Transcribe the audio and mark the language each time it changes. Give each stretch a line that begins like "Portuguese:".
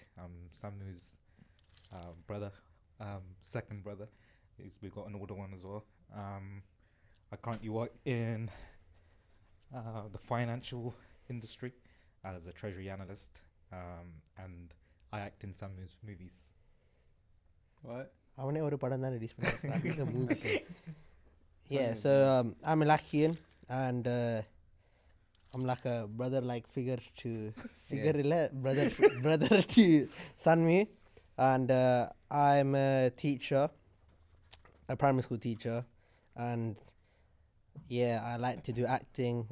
English: I'm Saanmuu's brother, second brother. We got an older one as well. I currently work in the financial industry as a treasury analyst, and I act in Saanmuu's movies. What?
Tamil: அவனே ஒரு படம் தான் release பண்ணிருக்கான்.
English: Yeah, so I'm Ilakiyan, and I'm like a brother-like figure to brother to Saanmuu, and I'm a teacher, a primary school teacher, and yeah, I like to do acting.